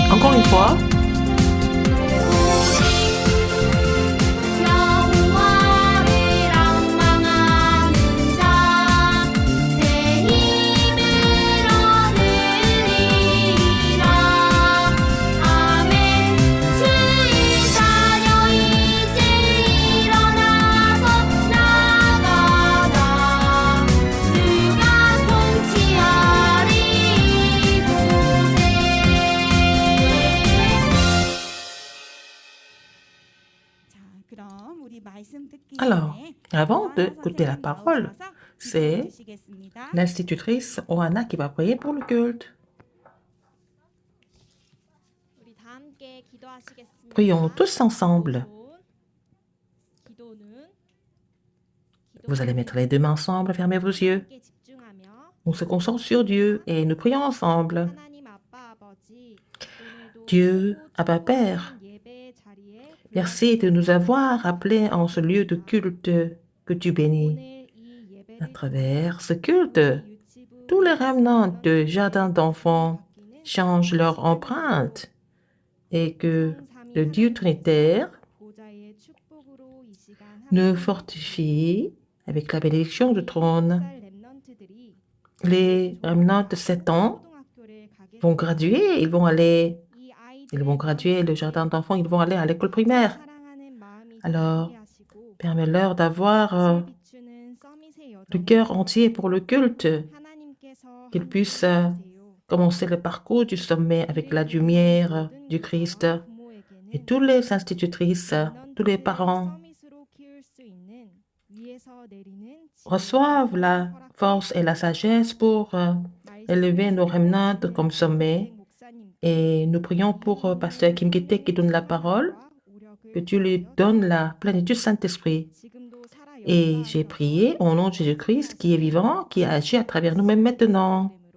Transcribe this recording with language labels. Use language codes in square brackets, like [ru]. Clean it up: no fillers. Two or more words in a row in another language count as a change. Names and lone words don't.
[fr] Encore une fois. [ko] 여호와를 앙망하는 자 새 힘을 얻으리라 아멘 주의 자녀 이제 일어나서 나가라 주가 통치하리 이곳에 자, 그럼 우리 말씀 듣기 [fr] Alors, [ko] 전에 [fr] avant [ko] 오하나 [fr] d'écouter la [ko] 선생님 [fr] parole, [ko] 나오셔서 [fr] c'est [ko] 기도해 주시겠습니다. [fr] l'institutrice Oana qui va prier pour le culte. [ko] 우리 다 함께 기도하시겠습니다. [fr] Prions tous ensemble. [ko] 기도는 [fr] Vous allez mettre les deux mains ensemble, fermez vos yeux. [ko] 함께 집중하며 [fr] On se concentre sur Dieu et nous prions ensemble. [ko] 하나님 아빠 아버지 오늘도 [fr] Dieu, [ko] 최고 [fr] Abba Père, [ko] 축복한 예배 자리에 [fr] merci de nous avoir appelés en ce lieu de culte que tu bénis. [ko] 오늘 이 예배를 [fr] À travers ce culte, [ko] 유치부 [fr] tous les remnants de jardins d'enfants changent leur empreinte et que le Dieu Trinitaire [ko] 보좌의 축복으로 이 시간 [fr] nous fortifie avec la bénédiction du trône. [ko] 렘넌트들이 [fr] Les remnants de 7 ans [ko] 초등학교를 가게 [fr] vont graduer, [ko] 이 [fr] ils vont graduer le jardin d'enfants, ils vont aller à l'école primaire. [ko] 사랑하는 마음이 [fr] Alors, [ko] 함께 하시고 [fr] permets-leur d'avoir [ko] 비추는 서밋의 [fr] le [ko] 여정 [fr] cœur entier pour le culte, [ko] 하나님께서 [fr] qu'ils [ko] 함께 [fr] puissent [ko] 해주세요. [fr] commencer le parcours du sommet avec la lumière du Christ. Et [ko] 부모에게는 [fr] tous les institutrices, tous les parents [ko] 서밋으로 키울 수 있는 위에서 내리는 [fr] reçoivent la force et la sagesse pour élever nos remnants comme sommet. Et nous prions pour Pasteur Kim Ki-taek qui donne la parole, que tu lui donnes la plénitude Saint-Esprit. Et j'ai prié au nom de Jésus-Christ qui est vivant, qui agit à travers nous-mêmes maintenant.